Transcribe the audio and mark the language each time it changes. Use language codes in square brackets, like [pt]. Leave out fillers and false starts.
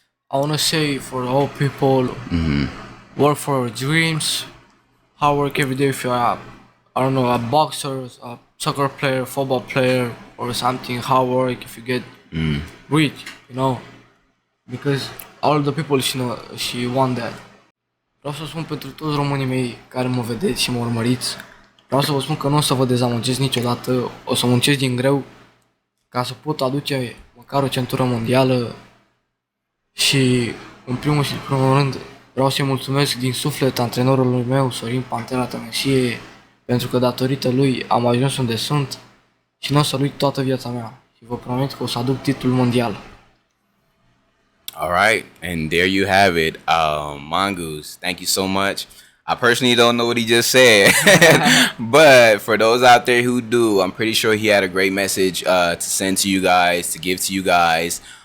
[en] I wanna say for all people, work for your dreams, hard work every day. If you're I don't know, a boxer, a soccer player, football player, or something, hard work. If you get rich, because all the people she want that. [ro] Vreau să spun pentru toți românii mei care mă vedeți și mă urmăriți, vreau să vă spun că nu o să vă dezamăgesc niciodată, o să muncesc din greu ca să pot aduce măcar o centură mondială și în primul și în primul rând vreau să-i mulțumesc din suflet antrenorului meu, Sorin Pantera Tănășie, pentru că datorită lui am ajuns unde sunt și nu o să-l uit toată viața mea și vă promit că o să aduc titlul mondial. [en] All right, and there you have it, Mongoose. Thank you so much. I personally don't know what he just said, but for those out there who do, I'm pretty sure he had a great message to send to you guys, to give to you guys.